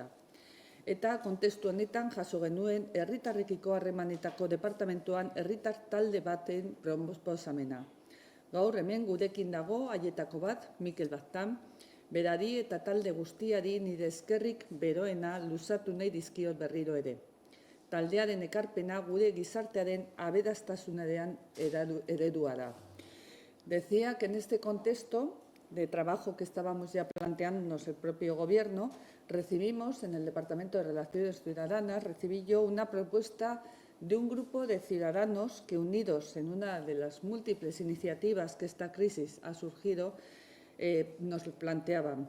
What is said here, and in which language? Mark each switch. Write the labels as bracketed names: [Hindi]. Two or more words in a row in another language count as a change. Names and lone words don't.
[Basque] Eta kontestu honetan jaso genuen herritarrekiko harremanetako departamentuan herritar talde baten proposamena. Gaur hemen gurekin dago haietako bat, Miquel Baztán, berari eta talde guztiari nire eskerrik beroena luzatu nahi dizkiot berriro ere. Taldearen ekarpena gure gizartearen aberastasunaren eredua da. [Spanish] Decía que en este contexto de trabajo que estábamos ya planteándonos el propio Gobierno, recibimos en el Departamento de Relaciones Ciudadanas, recibí yo una propuesta de un grupo de ciudadanos que, unidos en una de las múltiples iniciativas que esta crisis ha surgido, nos planteaban.